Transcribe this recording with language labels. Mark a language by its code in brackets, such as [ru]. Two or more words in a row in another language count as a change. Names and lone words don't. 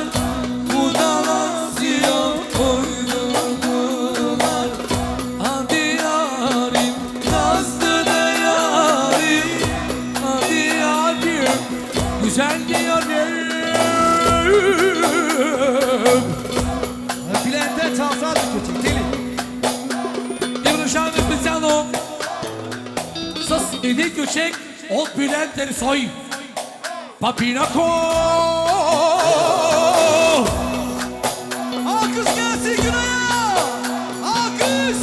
[tr] Budalasıyor, koydurdular. Hadi yarim, nazlı da yarim. Hadi yarim, güzel yarim. Bilente çalsa da kötü. Deli. [bg] И продължаваме специално с един ключек от Бюлен Терсой. Папинако! [tr] Alkış gelsin Günay'a. Alkış.